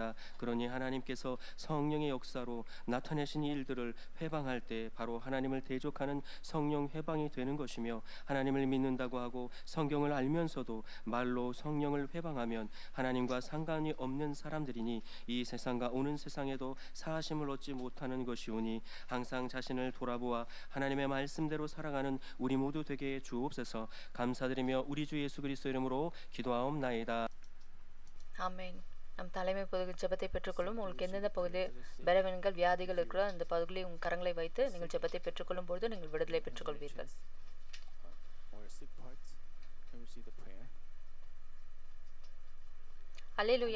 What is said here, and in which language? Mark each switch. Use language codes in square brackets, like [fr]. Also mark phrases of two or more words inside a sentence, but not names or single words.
[ko] 그러니 하나님께서 성령의 역사로 나타내신 일들을 회방할 때 바로 하나님을 대적하는 성령 회방이 되는 것이며, 하나님을 믿는다고 하고 성경을 알면서도 말로 성령을 회방하면 하나님과 상관이 없는 사람들이니 이 세상과 오는 세상에도 사하심을 얻지 못하는 것이오니 항상 자신을 돌아보아 하나님의 말씀대로 살아가는 우리 모두 되게 주옵소서. 감사드리며 우리 주 예수 그리스도 이름으로 기도하옵나이다. [ta] ஆமென். நம் தலைமை பொது ஜெபத்தை பெற்றுக்கொள்ளும். உங்களுக்கு எந்தெந்த பகுதி பலவீனங்கள் வியாதிகள் இருக்கிறோ அந்த பகுதிகளை உங்கள் கரங்களை வைத்து நீங்கள் ஜெபத்தை பெற்றுக்கொள்ளும் பொழுது நீங்கள் விடுதலை பெற்றுக்கொள்வீர்கள். அல்லேலூயா.